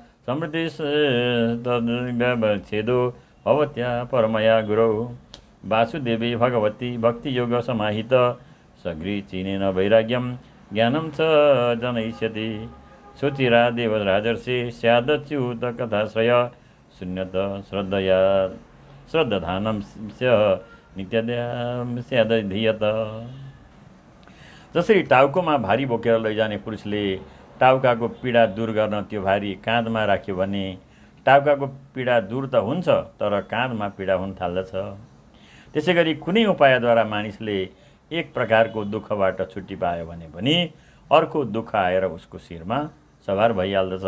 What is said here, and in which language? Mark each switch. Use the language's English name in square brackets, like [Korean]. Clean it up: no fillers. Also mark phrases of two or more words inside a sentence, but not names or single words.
[Sanskrit] समृद्धिस्तद्व्यवच्छेदो भवत्या परमया गुरौ वासुदेवे भगवती भक्तियोग समाहित सगृचीनेन वैराग्यं ज्ञानं च जनयिष्यति सुचिरा देवराजर्षि स्यादच्युत कथाश्रय शून्यत श्रद्धया श्रद्धानं नित्यद्या स्यादधीयत। [Nepali] जसरी टाउकोमा भारी बोकेर लैजाने पुरुषले टाउकाको पीडा दूर गर्न त्यो भारी काँधमा राख्यो भने टाउकाको पीडा दूर त हुन्छ तर काँधमा पीडा हुन थाल्दछ। त्यसै गरी कुनै उपायद्वारा मानिसले एक प्रकारको दुःखबाट छुट्टी पायो भने पनि अर्को दुःख आएर उसको शिरमा सवार भइहाल्दछ।